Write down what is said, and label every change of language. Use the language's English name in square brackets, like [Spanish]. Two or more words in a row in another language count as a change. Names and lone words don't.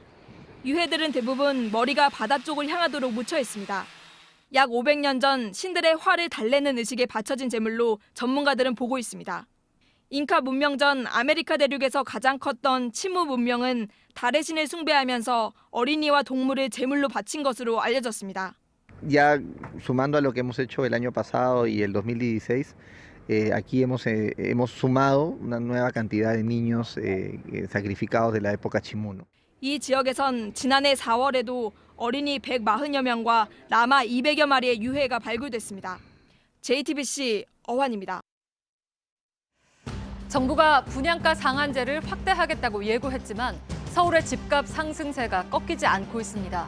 [Korean] 유해들은 대부분 머리가 바다 쪽을 향하도록 묻혀 있습니다. 약 500년 전 신들의 화를 달래는 의식에 바쳐진 제물로 전문가들은 보고 있습니다. 잉카 문명 전 아메리카 대륙에서 가장 컸던 치무 문명은 달의 신을 숭배하면서 어린이와 동물을 제물로 바친 것으로 알려졌습니다. [Spanish] Ya sumando a lo que hemos hecho el año pasado y el 2016, aquí hemos sumado una nueva cantidad de niños sacrificados de la época chimuno. [Korean] 이 지역에선 지난해 4월에도 어린이 140여 명과 라마 200여 마리의 유해가 발굴됐습니다. JTBC 어환입니다. 정부가 분양가 상한제를 확대하겠다고 예고했지만 서울의 집값 상승세가 꺾이지 않고 있습니다.